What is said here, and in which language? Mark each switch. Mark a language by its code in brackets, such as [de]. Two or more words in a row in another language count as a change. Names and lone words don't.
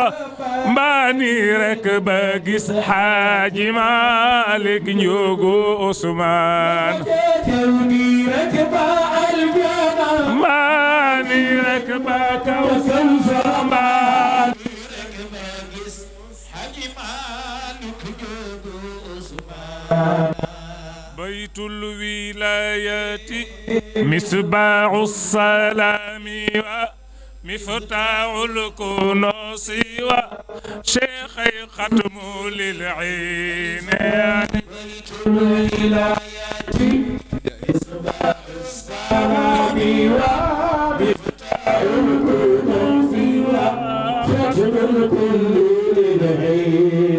[wo] mbaa nii rek ba gis Xaaji Maalik Njóogu Usmaan nii rek ba aljanna mbaa nii rek ba kawsara mbaa nii rek ba gis Xaaji Maalik Njóogu Usmaan [ar] بيت الولاية مصباح السلام ومفتاح الكنوس وشيخ ختم للعين بيت الولايات إصباح السلام ومفتاح الكنوز وختم الكل للعين